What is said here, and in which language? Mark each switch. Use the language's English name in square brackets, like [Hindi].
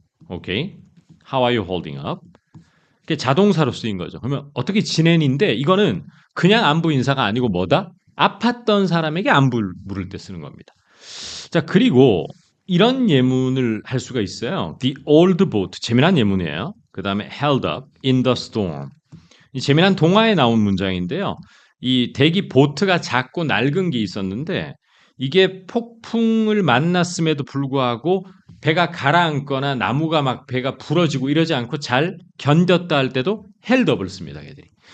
[English] 오케이. How are you holding up? [Korean] 그게 자동사로 쓰인 거죠. 그러면 어떻게 지내는데 이거는 그냥 안부 인사가 아니고 뭐다? 아팠던 사람에게 안부를 물을 때 쓰는 겁니다. 자, 그리고 이런 예문을 할 수가 있어요. The old boat. 재미난 예문이에요. [English] 그 다음에 held up in the storm. [Korean] 이 재미난 동화에 나온 문장인데요. 이 대기 보트가 작고 낡은 게 있었는데 이게 폭풍을 만났음에도 불구하고 배가 가라앉거나 나무가 막 배가 부러지고 이러지 않고 잘 견뎠다 할 때도 held up을 씁니다. 걔들이.